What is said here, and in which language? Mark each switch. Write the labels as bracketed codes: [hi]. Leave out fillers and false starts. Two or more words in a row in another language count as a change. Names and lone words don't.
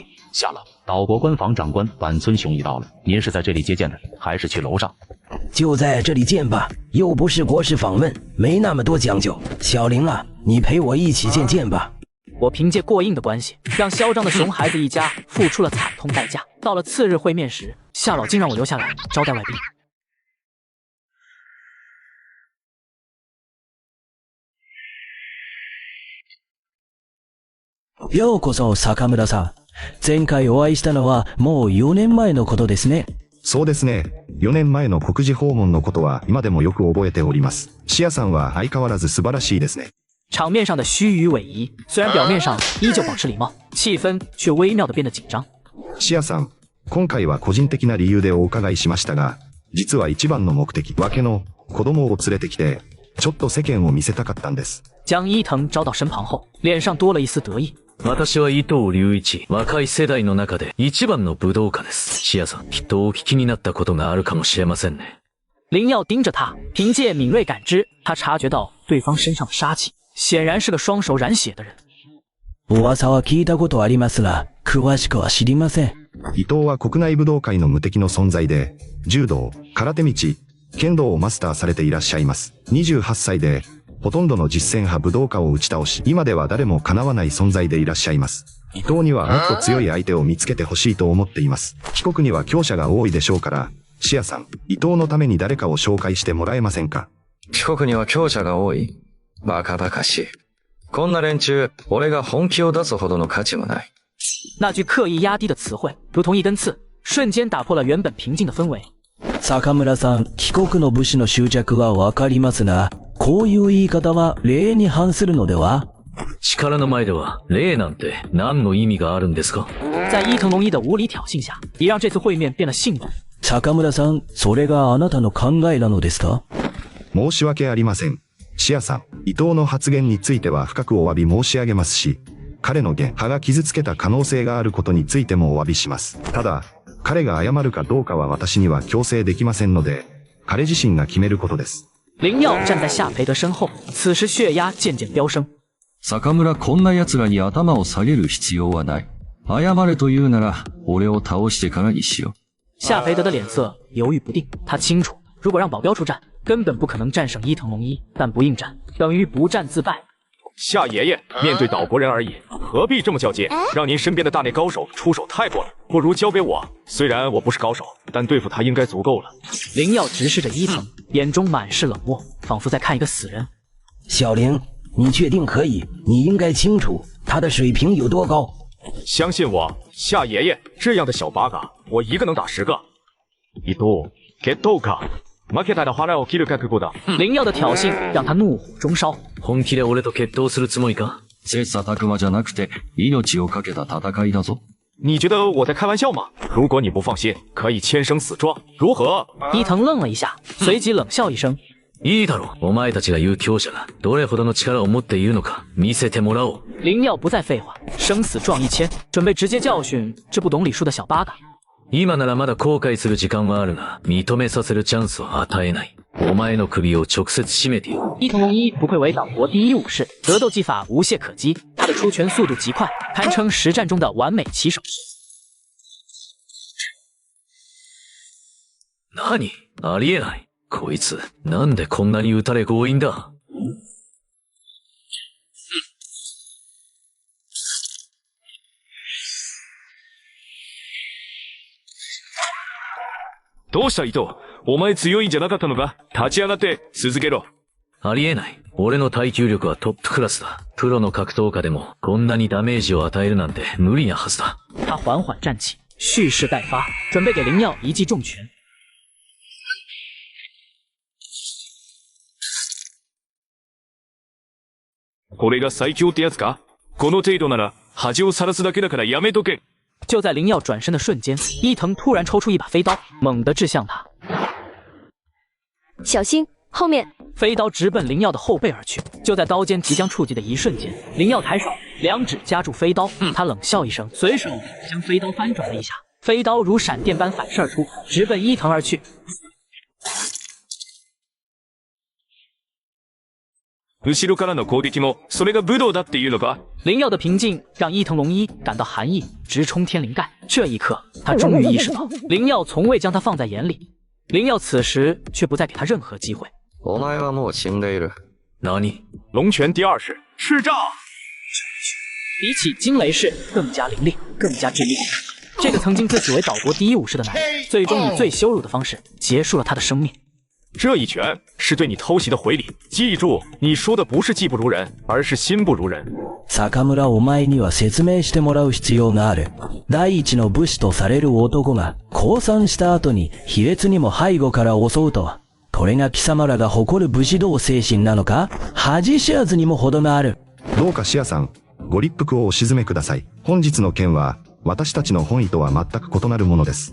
[zh] 下了，岛国官房长官板村雄一到了，您是在这里接见的，还是去楼上？就在这里见吧，又不是国事访问，没那么多讲究。小玲啊，你陪我一起见吧。我凭借过硬的关系，让嚣张的熊孩子一家付出了惨痛代价。到了次日会面时，夏老竟让我留下来招待外宾。 [ja] ようこそ坂村さん。前回お会いしたのはもう4年前のことですね。そうですね。4年前の国事訪問のことは今でもよく覚えております。シアさんは相変わらず素晴らしいですね。 [zh] 场面上的虚与委蛇，虽然表面上依旧保持礼貌，气氛却微妙地变得紧张。 [ja] シアさん、今回は個人的な理由でお伺いしましたが、実は一番の目的、わけの子供を連れてきて、ちょっと世間を見せたかったんです。 [zh] 将伊藤招到身旁后，脸上多了一丝得意。 [ja] 私は伊藤隆一、若い世代の中で一番の武道家です。シアさん、きっとお聞きになったことがあるかもしれませんね。 [zh] 林耀盯着他，凭借敏锐感知，他察觉到对方身上的杀气，显然是个双手染血的人。 [ja] 噂は聞いたことありますが、詳しくは知りません。伊藤は国内武道界の無敵の存在で、柔道、空手道、剣道をマスターされていらっしゃいます。28歳で、ほとんどの実践派武道家を打ち倒し、今では誰も叶わない存在でいらっしゃいます。伊藤にはもっと強い相手を見つけてほしいと思っています。帰国には強者が多いでしょうから、シアさん、伊藤のために誰かを紹介してもらえませんか？帰国には強者が多い？バカバカしい。こんな連中、俺が本気を出すほどの価値もない。 [zh] 那句刻意压低的词汇，如同一根刺，瞬间打破了原本平静的氛围。 [ja] 坂村さん、帰国の武士の執着はわかりますが、ここういう言い方は礼に反するのでは？力の前では礼なんて何の意味があるんですか？ [zh] 在伊藤龙一的无理挑衅下，也让这次会面变得兴奋。 [ja] 坂村さん、それがあなたの考えなのですか？申し訳ありません。シアさん、伊藤の発言については深くお詫び申し上げますし、彼の言派が傷つけた可能性があることについてもお詫びします。ただ、彼が謝るかどうかは私には強制できませんので、彼自身が決めることです。 [zh] 林耀站在夏培德身后，此时血压渐渐飙升。 [ja] 坂村、こんな奴らに頭を下げる必要はない。謝れというなら、俺を倒してからにしよう。 [zh] 夏培德的脸色犹豫不定，他清楚，如果让保镖出战，根本不可能战胜伊藤龙一，但不应战等于不战自败。夏爷爷，面对岛国人而已，何必这么较劲？让您身边的大内高手出手太过了，不如交给我。虽然我不是高手，但对付他应该足够了。林耀直视着伊藤，眼中满是冷漠，仿佛在看一个死人。小玲，你确定可以？你应该清楚他的水平有多高。相信我，夏爷爷，这样的小八嘎，我一个能打10个。 [ja] 伊藤，決闘か。負けたら腹を切る覚悟だ。 [zh] 林耀的挑衅让他怒火中烧。 [ja] 本気で俺と決闘するつもりか？切磋琢磨じゃなくて命をかけた戦いだぞ。 [zh] 你觉得我在开玩笑吗？如果你不放心，可以签生死状，如何？伊藤愣了一下，随即冷笑一声。 [ja] いいだろう。お前たちが言う強者がどれほどの力を持っているのか見せてもらおう。 [zh] 林耀不再废话，生死状一签，准备直接教训这不懂礼数的小八嘎。 [ja] 今ならまだ後悔する時間はあるが、認めさせるチャンスは与えない。お前の首を直接絞めてよ。 [zh] 伊藤龙一不愧为岛国第一武士，格斗技法无懈可击，他的出拳速度极快，堪称实战中的完美棋手。 [ja] 何？ありえない。こいつ、なんでこんなに打たれ強引だ？どうした伊藤？お前強いんじゃなかったのか？立ち上がって続けろ。ありえない。俺の耐久力はトップクラスだ。プロの格闘家でもこんなにダメージを与えるなんて無理なはずだ。 [zh] 他缓缓站起，蓄势待发，准备给林耀一记重拳。 [ja] これが最強ってやつか？この程度なら恥をさらすだけだからやめとけ。 [zh] 就在林耀转身的瞬间，伊藤突然抽出一把飞刀，猛地掷向他。小心，后面！飞刀直奔林耀的后背而去。就在刀尖即将触及的一瞬间，林耀抬手，两指夹住飞刀，他冷笑一声，随手将飞刀翻转了一下，飞刀如闪电般反射而出，直奔伊藤而去。 [ja] 後ろからの攻撃もそれが武道だっていうのか？ [zh] 林耀的平静让伊藤龙一感到寒意直冲天灵盖。这一刻，他终于意识到林耀从未将他放在眼里。林耀此时却不再给他任何机会。 [ja] お前はもう死んでいる。何？ [zh] 龙拳第二式赤杖。比起惊雷式更加凌厉，更加致命。这个曾经自诩为岛国第一武士的男人，最终以最羞辱的方式结束了他的生命。这一拳是对你偷袭的回礼，记住，你说的不是技不如人，而是心不如人。 [ja] 坂村、お前には説明してもらう必要がある。第一の武士とされる男が降参した後に卑劣にも背後から襲うとは、これが貴様らが誇る武士道精神なのか？恥知らずにも程がある。どうかシアさん、ご立腹をお鎮めください。本日の件は私たちの本意とは全く異なるものです。